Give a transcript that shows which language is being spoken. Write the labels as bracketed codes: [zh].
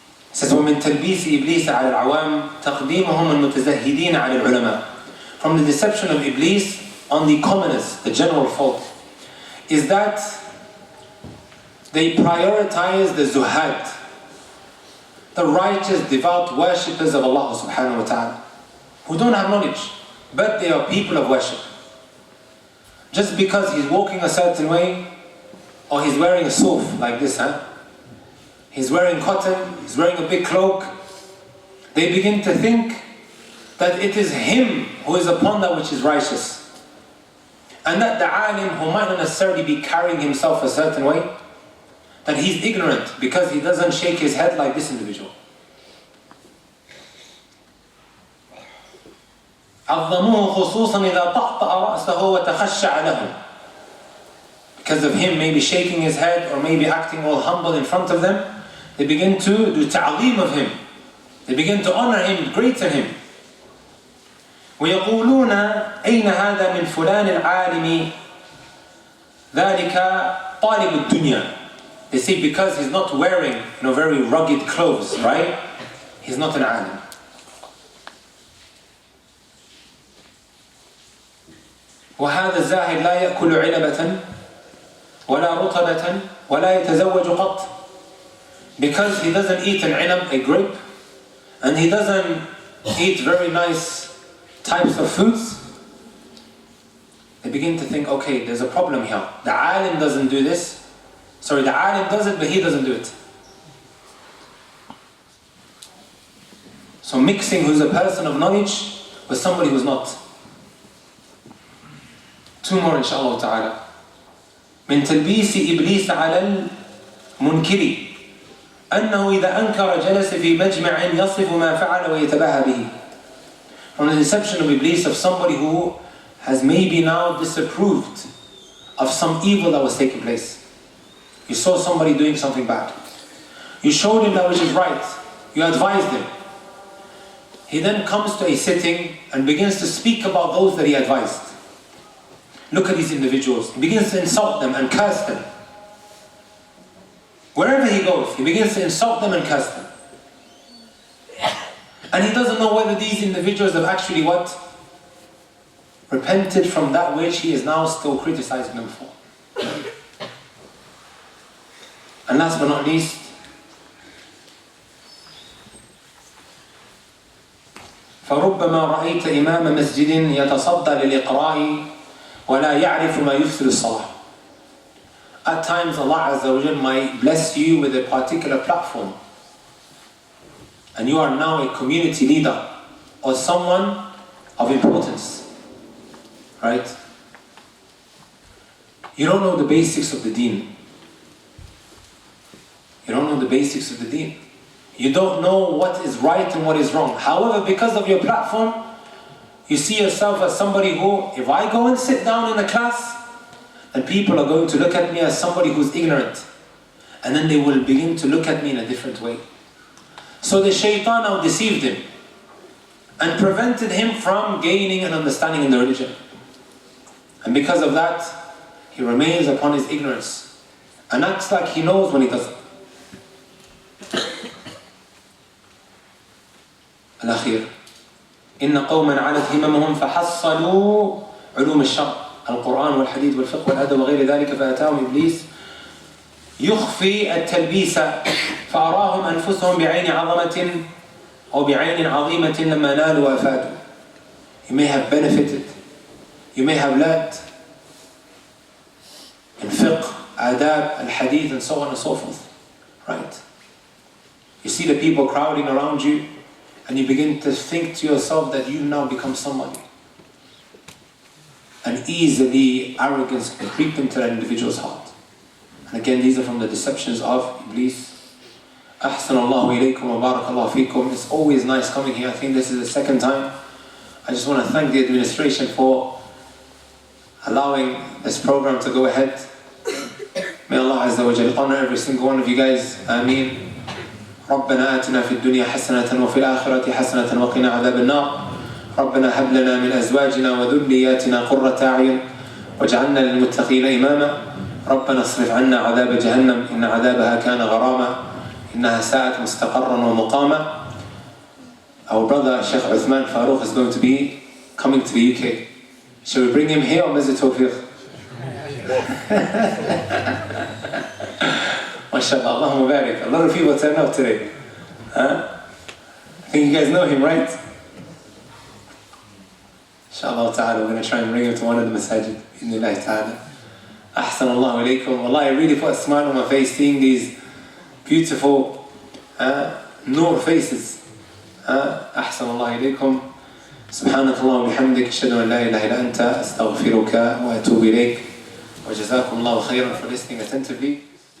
[en] It says, [ar] وَمِن تَلْبِيسِ إِبْلِيسَ عَلَى الْعَوَامِ تَقْدِيمُهُمْ الْمُتَزَهِّدِينَ عَلى الْعُلَمَاءِ. [en] From the deception of Iblis on the commoners, the general fault, is that they prioritize the zuhad, the righteous, devout worshippers of Allah subhanahu wa ta'ala, who don't have knowledge, but they are people of worship. Just because he's walking a certain way, or he's wearing a suf like this, he's wearing cotton, he's wearing a big cloak, they begin to think that it is him who is upon that which is righteous. And that the alim, who might not necessarily be carrying himself a certain way, that he's ignorant because he doesn't shake his head like this individual. [ar] عظموه خصوصا إذا طأطأ رأسه وتخشع له. [en] Because of him maybe shaking his head or maybe acting all humble in front of them, they begin to do ta'aleem of him. They begin to honor him, greaten him. [ar] ويقولون أين هذا من فلان العالم ذلك طالب الدنيا. [en] They say because he's not wearing very rugged clothes, right? He's not an alim. [ar] وهذا الزاهد لا يأكل علبة ولا رطبة ولا يتزوج قط. [en] Because he doesn't eat an ilab, a grape, and he doesn't eat very nice types of foods, they begin to think, okay, there's a problem here. The alim doesn't do this. Sorry, the alim does it, but he doesn't do it. So mixing who's a person of knowledge with somebody who's not. Two more inshallah ta'ala. [ar] من تلبيس إبليس على المنكر أنه إذا أنكر جلس في مجمع يصف ما فعل ويتباهى به. [en] From the deception of Iblis, of somebody who has maybe now disapproved of some evil that was taking place. You saw somebody doing something bad. You showed him that which is right. You advised him. He then comes to a sitting and begins to speak about those that he advised. Look at these individuals. He begins to insult them and curse them. Wherever he goes, he begins to insult them and curse them. And he doesn't know whether these individuals have actually what? Repented from that which he is now still criticizing them for. And last but not least, [ar] فَرُبَّمَا رَأَيْتَ إِمَامَ مَسْجِدٍ يَتَصَدَّى لِلْإِقْرَاءِ وَلَا يَعْرِفُ مَا يُفْسِدُ الصَّلَاةِ. [en] At times Allah Azza wa Jal might bless you with a particular platform, and you are now a community leader or someone of importance, right? You don't know the basics of the deen. You don't know the basics of the deen. You don't know what is right and what is wrong. However, because of your platform, you see yourself as somebody who, if I go and sit down in a class, then people are going to look at me as somebody who's ignorant. And then they will begin to look at me in a different way. So the shaitan now deceived him and prevented him from gaining an understanding in the religion. And because of that, he remains upon his ignorance and acts like he knows when he doesn't. [ar] الأخير إن قوما علت هممهم فحصلوا علوم الشرع القرآن والحديث والفقه والأدب وغير ذلك فأتاهم إبليس يخفي التلبيس فأراهم أنفسهم بعين عظمة أو بعين عظيمة لما نالوا وأفادوا. [en] You may have benefited, you may have learned in fiqh, adab, al-hadith and so on and so forth, right? You see the people crowding around you and you begin to think to yourself that you now become somebody. And easily arrogance can creep into that individual's heart. And again, these are from the deceptions of Iblis. [ar] أحسن الله إليكم وبارك الله فيكم. [en] It's always nice coming here. I think this is the second time. I just want to thank the administration for allowing this program to go ahead. May Allah Azza wa Jal honor every single one of you guys. Ameen. [ar] ربنا آتنا في الدنيا حسنة وفي الآخرة حسنة وقنا عذاب النار. ربنا هب لنا من أزواجنا وذرياتنا قرة أعين واجعلنا للمتقين إماما. ربنا اصرف عنا عذاب جهنم إن عذابها كان غراما إنها ساءت مستقرا ومقاما. [en] Our brother Sheikh Uthman Farooq is going to be coming to the UK. Shall we bring him here or Masjid Tawfiq? MashaAllah, Allahumma barik. A lot of people turn up today. I think you guys know him, right? Inshallah ta'ala, we're going to try and bring him to one of the masajid. Bismillah ta'ala. [ar] Ahsan Allahu alaykum. [en] Wallahi, I really put a smile on my face seeing these beautiful nur faces. Ahsan Allahu alaykum. [ar] سبحانك اللهم وبحمدك أشهد أن لا إله إلا أنت أستغفرك وأتوب إليك وجزاكم الله خيرا [en] for listening attentively.